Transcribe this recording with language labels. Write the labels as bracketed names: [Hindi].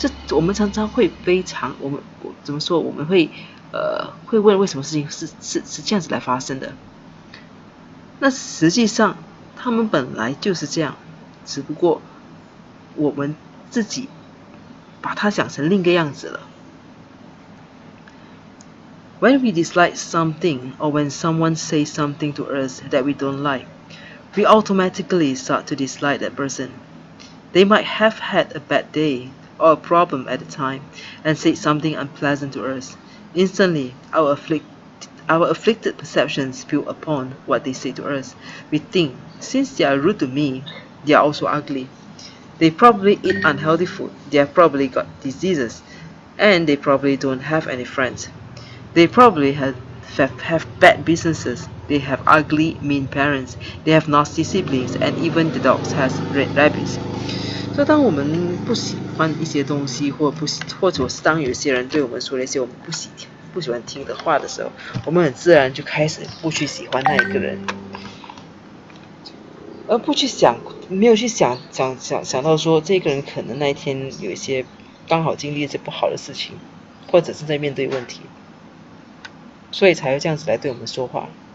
[Chinese] 我们常常会怎么说？我们会问为什么事情是这样子来发生的？那实际上他们本来就是这样，只不过我们自己把它想成另一个样子了。 [English] When we dislike something or when someone says something to us that we don't like, we automatically start to dislike that person. They might have had a bad day or a problem at the time and said something unpleasant to us. Instantly, our afflicted perceptions build upon what they say to us. We think, since they are rude to me, they are also ugly. They probably eat unhealthy food, they have probably got diseases, and they probably don't have any friends. They probably have bad businesses, they have ugly, mean parents, they have nasty siblings, and even the dogs has red rabbits. [Chinese] 所以当我们不喜欢一些东西，或者是当有些人对我们说了一些我们不喜欢听的话的时候，我们很自然就开始不去喜欢那一个人，而不去想，没有去想到说这个人可能那一天有一些刚好经历一些不好的事情，或者是在面对问题，所以才会这样子来对我们说话。